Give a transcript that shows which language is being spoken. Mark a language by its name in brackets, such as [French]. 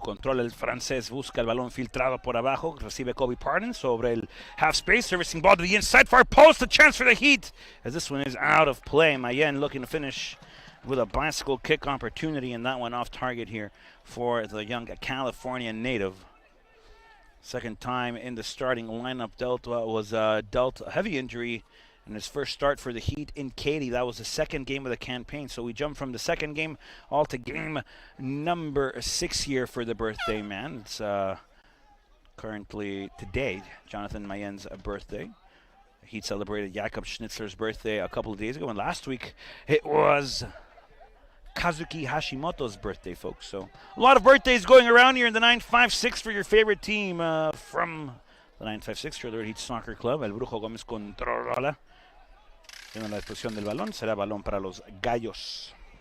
[Spanish] Controla el francés, busca el balón filtrado por abajo. Recibe Colby Pardon sobre el half space. [English] Servicing ball to the inside, far post. A chance for the Heat as this one is out of play. Mayen looking to finish with a bicycle kick opportunity, and that one off target here for the young California native. Second time in the starting lineup. Was dealt a heavy injury in his first start for the Heat in Katy. That was the second game of the campaign. So we jump from the second game all to game number 6 here for the birthday man. It's currently today, Jonathan Mayen's birthday. The Heat celebrated Jakob Schnitzler's birthday a couple of days ago, and last week it was Kazuki Hashimoto's birthday, folks. So a lot of birthdays going around here in the 9-5-6 for your favorite team from the 9-5-6 Trailer Heat Soccer Club. [Spanish] El Brujo Gómez controla. Tiene la disposición del balón. Será balón para los Gallos.